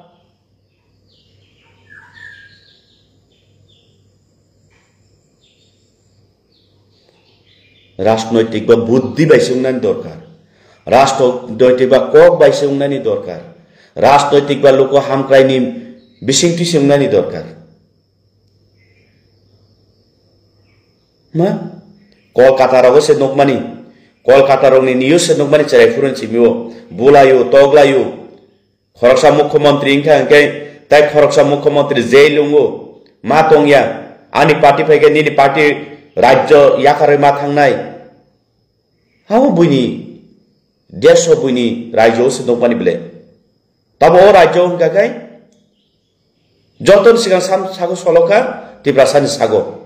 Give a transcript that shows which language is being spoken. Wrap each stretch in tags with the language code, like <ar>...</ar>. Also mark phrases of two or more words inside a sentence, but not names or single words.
<trp>রাজনৈতিক বা বুদ্ধি বাইসে উন্নয়ন দরকার রাজনৈতিক বা কক বাইসে উন্নয়ন দরকার রাজনৈতিক বা লোক হামক্রাইনি বিশিংটি উন্নয়ন দরকার Ma, Kolkata rago se nokmani, Kolkata rogni niu se nokmani cerai furan cimio, bulayu, toglayu, Khoroksa Mukhyamantri ingka angkai, tai Khoroksa Mukhyamantri jailungo, matongya, ani party phaike nini party rajyo yakare mathangnai, hau buini, desho buini rajyo se nokmani bile, tabo rajyo ingka kai, joton sigang sam sago soloka, tiprasani sago.</trp>